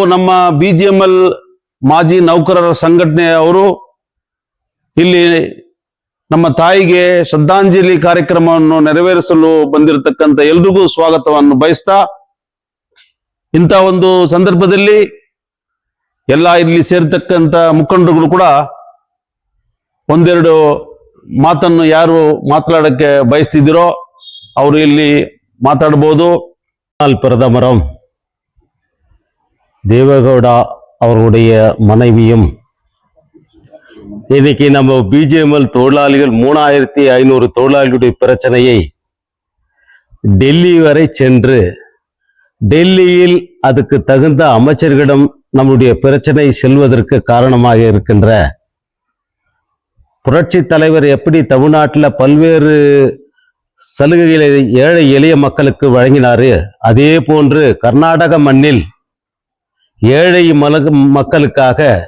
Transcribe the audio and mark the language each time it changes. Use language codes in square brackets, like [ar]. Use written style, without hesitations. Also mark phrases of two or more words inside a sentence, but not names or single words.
[kn] ನಮ್ಮ BGML ಮಾಜಿ ನೌಕರರ ಸಂಘಟನೆಯವರು ಇಲ್ಲಿ ನಮ್ಮ ತಾಯಿಗೆ ಶ್ರದ್ಧಾಂಜಲಿ ಕಾರ್ಯಕ್ರಮವನ್ನು ನೆರವೇರಿಸಲು ಬಂದಿರತಕ್ಕಂಥ ಎಲ್ರಿಗೂ ಸ್ವಾಗತವನ್ನು ಬಯಸ್ತಾ, ಇಂಥ ಒಂದು ಸಂದರ್ಭದಲ್ಲಿ ಎಲ್ಲ ಇಲ್ಲಿ ಸೇರ್ತಕ್ಕಂಥ ಮುಖಂಡರುಗಳು ಕೂಡ ಒಂದೆರಡು ಮಾತನ್ನು ಯಾರು ಮಾತನಾಡಕ್ಕೆ ಬಯಸ್ತಿದ್ದೀರೋ ಅವರು ಇಲ್ಲಿ ಮಾತಾಡಬಹುದು. [ta] பிரதமரும் தேவேகவுடா அவருடைய மனைவியும் இன்னைக்கு நம்ம BGML தொழிலாளிகள் 3500 தொழிலாளிகளுடைய பிரச்சனையை டெல்லி வரை சென்று டெல்லியில் அதுக்கு தகுந்த அமைச்சர்களிடம் நம்முடைய பிரச்சனை செல்வதற்கு காரணமாக இருக்கின்ற புரட்சி தலைவர் எப்படி தமிழ்நாட்டில் பல்வேறு சலுகைகளை ஏழை எளிய மக்களுக்கு வழங்கினாரு, அதே போன்று கர்நாடக மண்ணில் ஏழை மக்களுக்காக